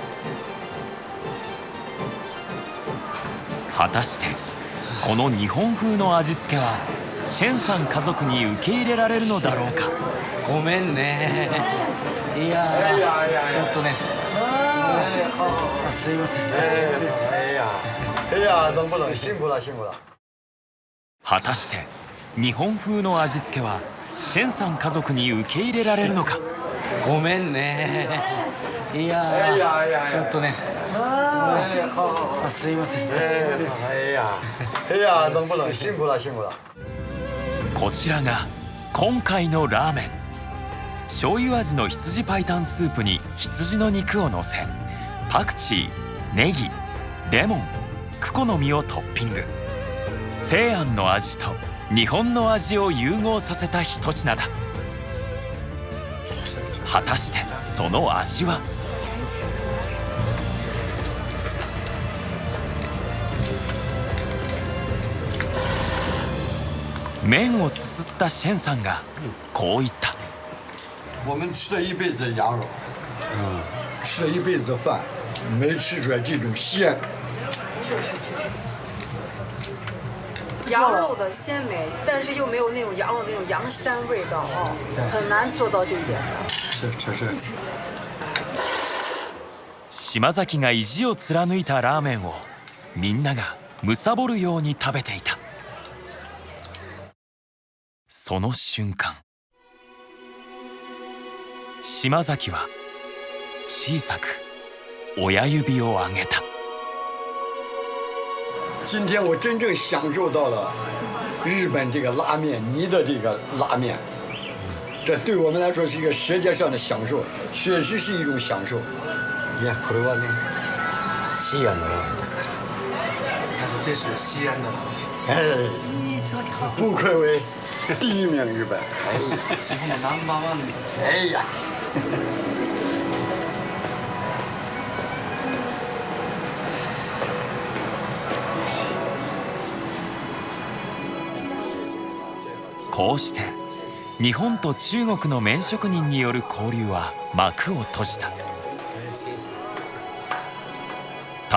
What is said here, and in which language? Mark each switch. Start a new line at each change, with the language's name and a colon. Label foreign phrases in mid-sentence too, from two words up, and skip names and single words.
Japanese: 果たしてこの日本風の味付けはシェンさん家族に受け入れられるのだろうか。ごめんね。いやちょっとね。すいません。
Chinese: 等不等，辛苦了，辛苦了。
Japanese: 果たして日本風の味付けはシェンさん家族に受け入れられるのか。ごめんね。いやちょっとね。すいません。
Chinese: 等不等，辛苦了，辛苦了。
Japanese: こちらが今回のラーメン。醤油味の羊白湯スープに羊の肉をのせ、パクチー、ネギ、レモン、クコの実をトッピング。西安の味と日本の味を融合させた一品だ。果たしてその味は。麺をすすったシェンさんがこう言った。
Chinese: 我们吃了一辈子的羊肉，吃了一辈子的饭，没吃出来这种鲜。羊肉的鲜美，但是又没有那种羊肉那种羊膻味道啊，很难做到这一点。是。
Japanese: 島崎が意地を貫いたラーメンをみんなが貪るように食べていた。その瞬間、島崎は小さく親指を上げた。
Chinese: 今天我真正享受到了日本这个拉面，你的这个拉面，这对我们来说是一个舌尖上的享受，确实是一种享受。
Japanese: いやこれはね、西安のラーメンですから。
Chinese: 这是西安的。哎，不愧为第一名日本。
Japanese: 日本のナンバーワンです。
Chinese: 哎呀。
Japanese: こうして日本と中国の麺職人による交流は幕を閉じた。